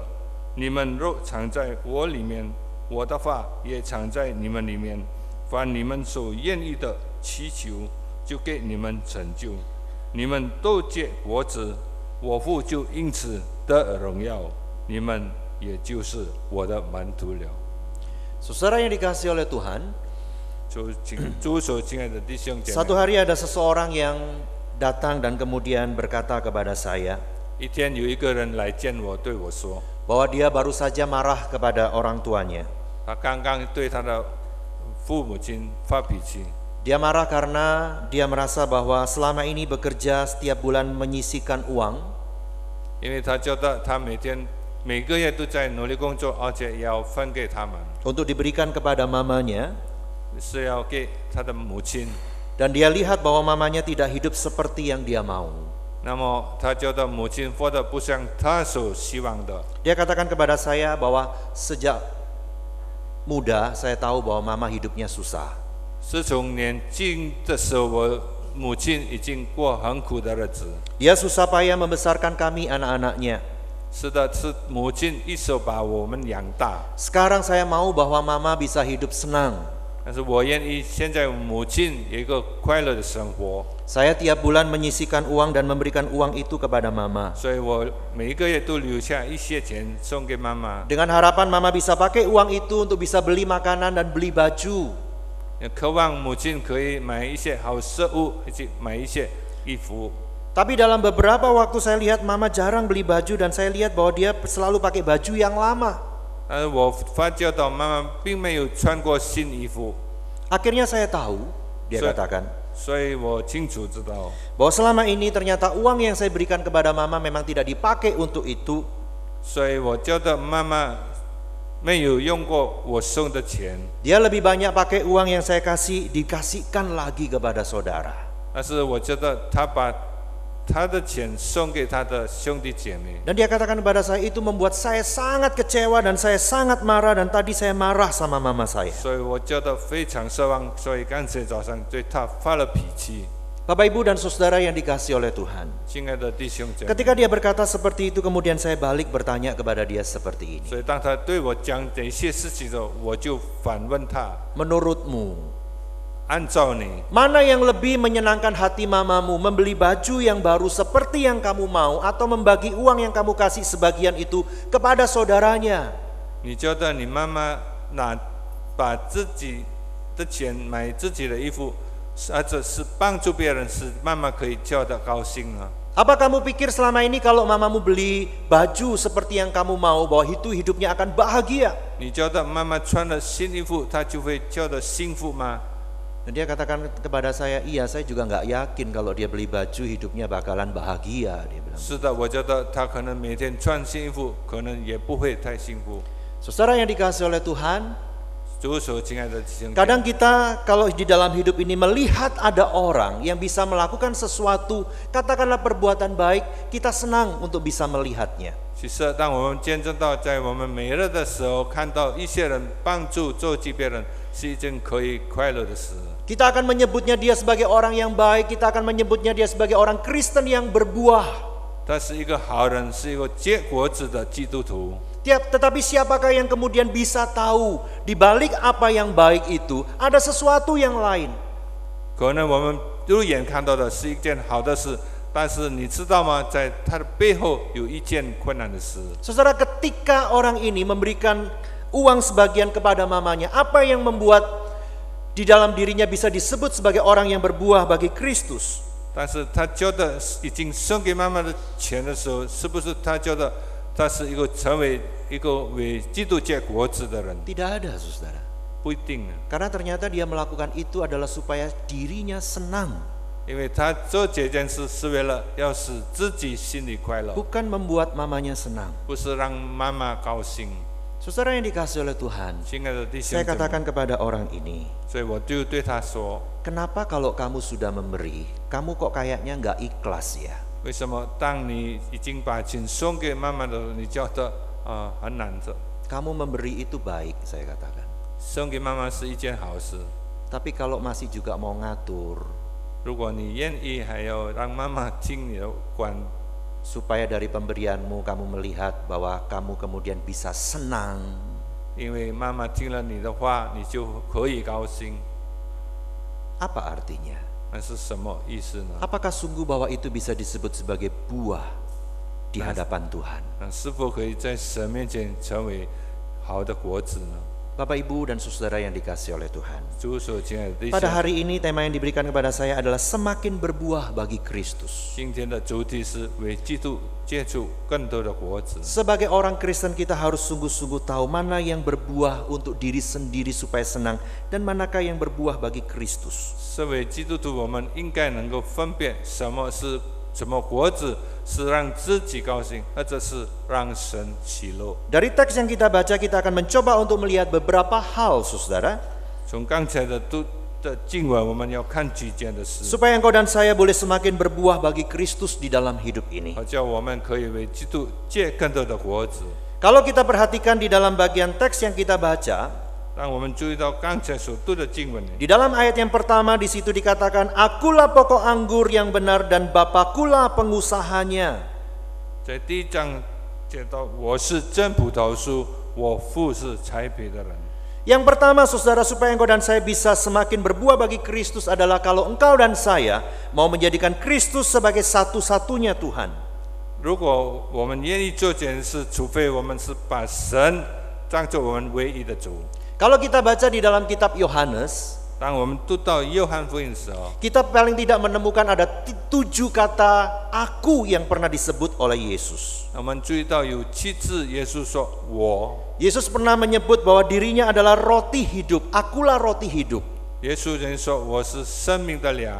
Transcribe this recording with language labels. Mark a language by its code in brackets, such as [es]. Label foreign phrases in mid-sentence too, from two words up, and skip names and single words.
[zh] 你们若藏在我里面，我的话也藏在你们里面。凡你们所愿意的祈求，就给你们成就。你们都结果子，我父就因此得荣耀，你们也就是我的门徒了。 [id] Saudara yang dikasihi oleh Tuhan, [zh] 主所亲爱的弟兄姐 [id] satu [zh] 妹， [id] hari ada seseorang yang datang dan kemudian berkata kepada saya [zh] 一天有一个人来见我，对我说， [id] bahwa dia baru saja marah kepada orang tuanya. [zh] 他刚刚对他的父母亲发脾气， [id] Dia marah karena dia merasa bahwa selama ini bekerja setiap bulan menyisihkan uang [zh] 因为他觉得他每个月都在努力工作，而且要分给他们， [id] untuk diberikan kepada mamanya, [zh] 是要给他的母亲。 [id] dan dia lihat bahwa mamanya tidak hidup seperti yang dia mau. [zh] 那么他觉得母亲活得不像他所希望的。 [id] Dia katakan kepada saya bahwa sejak muda saya tahu bahwa mama hidupnya susah. [zh] 是从年轻的时候，我母亲已经过很苦的日子。 [id] Dia susah payah membesarkan kami anak-anaknya. [zh] 是的，是母亲一手把我们养大。 [id] Sekarang saya mau bahwa mama bisa hidup senang. [zh] 但是我愿意现在母亲有一个快乐的生活， [id] Saya tiap bulan menyisihkan uang dan memberikan uang itu kepada mama. [zh] 所以我每一个月都留下一些钱送给妈妈， [id] Dengan harapan mama bisa pakai uang itu untuk bisa beli makanan dan beli baju. [zh] 渴望母亲可以买一些好食物，以及买一些衣服。 [id] Tapi dalam beberapa waktu saya lihat mama jarang beli baju dan saya lihat bahwa dia selalu pakai baju yang lama. [zh] 但是我发觉到妈妈并没有穿过新衣服， [id] Akhirnya saya tahu, dia So- katakan, [zh] 所以我清楚知道， [id] bahwa selama ini ternyata uang yang saya berikan kepada mama memang tidak dipakai untuk itu. [zh] 所以我觉得妈妈没有用过我送的钱， [id] Dia lebih banyak pakai uang yang saya kasih, dikasihkan lagi kepada saudara. [zh] 但是我觉得她把她的钱送给她的兄弟姐妹， [id] Dan dia katakan kepada saya, itu membuat saya sangat kecewa dan saya sangat marah, dan tadi saya marah sama mama saya. [zh] 所以我觉得非常失望，所以刚才早上对她发了脾气。 [id] Bapak Ibu dan saudara yang dikasihi oleh Tuhan, [zh] 亲爱的弟兄姐妹， [id] ketika dia berkata seperti itu, kemudian saya balik bertanya kepada dia seperti ini. [zh] 所以当他对我讲这些事情的时候，我就反问他： [id] Menurutmu, [zh] 按照你， [id] mana yang lebih menyenangkan hati mamamu, membeli baju yang baru seperti yang kamu mau, atau membagi uang yang kamu kasih sebagian itu kepada saudaranya? [zh] 你觉得你妈妈把自己的钱买自己的衣服，或者是帮助别人，使妈妈可以叫得高兴呢？ [id] Apa kamu pikir selama ini kalau mamamu beli baju seperti yang kamu mau, bahwa itu hidupnya akan bahagia? [zh] 你觉得妈妈穿了新衣服，她就会叫得幸福吗？ [id] Dan dia katakan kepada saya, iya saya juga nggak yakin kalau dia beli baju hidupnya bakalan bahagia, dia bilang. [zh] 是的，我觉得她可能每天穿新衣服，可能也不会太幸福。 [id] Saudara yang dikasihi oleh Tuhan, [zh] 主所亲爱的弟兄姐妹， [id] kadang kita kalau di dalam hidup ini melihat ada orang yang bisa melakukan sesuatu, katakanlah perbuatan baik, kita senang untuk bisa melihatnya. [zh] 其实，当我们见证到在我们每日的时候，看到一些人帮助救济别人，是一件可以快乐的事。 [id] Kita akan menyebutnya dia sebagai orang yang baik, kita akan menyebutnya dia sebagai orang Kristen yang berbuah. [zh] 他是一个好人，是一个结果子的基督徒。 [id] Tetapi siapakah yang kemudian bisa tahu di balik apa yang baik itu ada sesuatu yang lain? [zh] 可能我们肉眼看到的是一件好的事，但是你知道吗？在它的背后有一件困难的事。 [id] Saudara, ketika orang ini memberikan uang sebagian kepada mamanya, apa yang membuat di dalam dirinya bisa disebut sebagai orang yang berbuah bagi Kristus? [zh] 但是他觉得已经送给妈妈的钱的时候，是不是他觉得他是一个成为一个为基督结果子的人？ [id] Tidak ada, saudara. [zh] 不一定呢， [id] Karena ternyata dia melakukan itu adalah supaya dirinya senang, [zh] 因为他做这件事是为了要使自己心里快乐， [id] bukan membuat mamanya senang. [zh] 不是让妈妈高兴。 [id] Saudara yang dikasihi oleh Tuhan, [zh] 亲爱的弟兄 [id] saya [zh] 姐妹， [id] katakan kepada orang ini, [zh] 所以我就对他说： [id] kenapa kalau kamu sudah memberi, kamu kok kayaknya nggak ikhlas ya? [zh] 为什么当你已经把钱送给妈妈的时候，你觉得很难受？ [id] Kamu memberi itu baik, saya katakan. [zh] 送给妈妈是一件好事， [id] Tapi kalau masih juga mau ngatur, [zh] 如果你愿意还要让妈妈听你的管， [id] supaya dari pemberianmu kamu melihat bahwa kamu kemudian bisa senang, [zh] 因为妈妈听了你的话，你就可以高兴。 [id] apa artinya? [zh] 那是什么意思呢？ [id] Apakah sungguh bahwa itu bisa disebut sebagai buah di hadapan Tuhan? [zh] 那是否可以在神面前成为好的果子呢？ [id] Bapak, Ibu, dan saudara yang dikasihi oleh Tuhan, [zh] 主所亲爱的弟 [id] pada [zh] 兄， [id] hari ini tema yang diberikan kepada saya adalah semakin berbuah bagi Kristus. [zh] 今天的主题是为基督结出更多的果子。 [id] Sebagai orang Kristen kita harus sungguh-sungguh tahu mana yang berbuah untuk diri sendiri supaya senang, dan manakah yang berbuah bagi Kristus. [zh] 身为基督徒，我们应该能够分辨什么是什么果子是让自己高兴，或者是让神喜乐。 [id] Dari teks yang kita baca, kita akan mencoba untuk melihat beberapa hal, saudara, [zh] 从刚才的经文，我们要看几件的事， [id] supaya engkau dan saya boleh semakin berbuah bagi Kristus di dalam hidup ini. [zh] 好叫我们可以为基督结更多的果子。 [id] Kalau kita perhatikan di dalam bagian teks yang kita baca, [zh] 让我们注意到刚才所读的经文里， [id] di dalam ayat yang pertama di situ dikatakan, akulah pokok anggur yang benar dan Bapakulah pengusahanya. [zh] 在第一章讲到我是真葡萄树，我父是栽培的人。 [id] Yang pertama, saudara, supaya engkau dan saya bisa semakin berbuah bagi Kristus adalah kalau engkau dan saya mau menjadikan Kristus sebagai satu-satunya Tuhan. [zh] 如果我们愿意做这件事，除非我们是把神当作我们唯一的主。 [id] Kalau kita baca di dalam kitab Yohanes, [zh] 当我们读到约翰福音的时候， [id] kita paling tidak menemukan ada 7 kata aku yang pernah disebut oleh Yesus. [zh] 我们注意到有7次耶稣说我， [id] Yesus pernah menyebut bahwa dirinya adalah roti hidup. Akulah roti hidup. [zh] 耶稣曾说我是生命的粮，